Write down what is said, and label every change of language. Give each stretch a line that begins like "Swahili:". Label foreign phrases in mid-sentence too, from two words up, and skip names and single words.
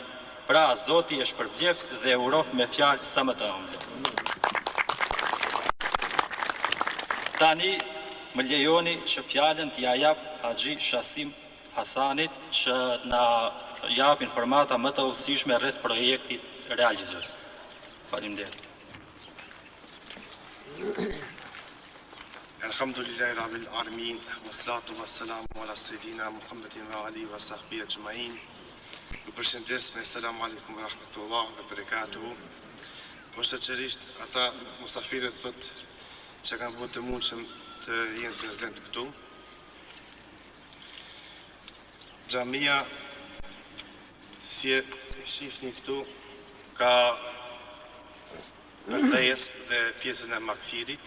Albanian: Pra, Zoti e shpërbleft dhe urof me fjalë sa më të ëmbla. Tani, më lejoni që fjalën t'ja jap Haxhi Shasim Hasanit që na jap informata më të udhësishme rreth projektit realizues. Faleminderit.
Arabic: الحمد لله رب العالمين والصلاة والسلام على سيدنا محمد وآله وصحبه أجمعين.
Albanian: Ju përshëndes me
Arabic: السلام عليكم ورحمة الله وبركاته.
Albanian: Poshtë ata musafirët sot që kanë bërë të mundshëm të jenë prezent këtu. Xhamia, si e shihni këtu, ka përdhejes dhe pjesën e makfirit.